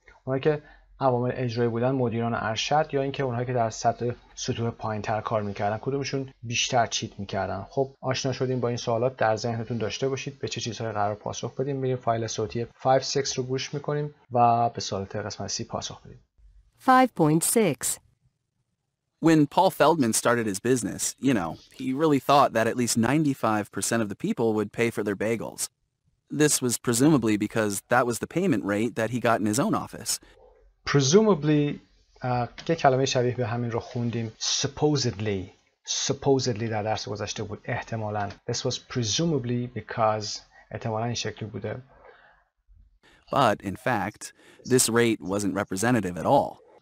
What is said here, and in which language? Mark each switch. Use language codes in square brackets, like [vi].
[fa] اونایی که عوامل اجرایی بودن مدیران ارشد یا اینکه اونهایی که در سطوح پایین‌تر کار میکردن کدومشون بیشتر چیت میکردن؟ خب آشنا شدیم با این سوالات، در ذهنتون داشته باشید به چه چیزهایی قرار پاسخ بدیم. میریم فایل صوتی 5-6 رو گوش میکنیم و به سوالات قسمت C پاسخ بدیم. 5.6. [en] When Paul Feldman started his business, he really thought that at least 95% of the people would pay for their bagels. This was presumably because that was the payment rate that he got in his own office. [fa] Presumably یک کلمه شبیه به همین رو خوندیم. Supposedly در درس گذشته بود. احتمالاً. [en] This was presumably because [fa] احتمالاً این شکلی بوده. [en] But in fact, this rate wasn't representative at all.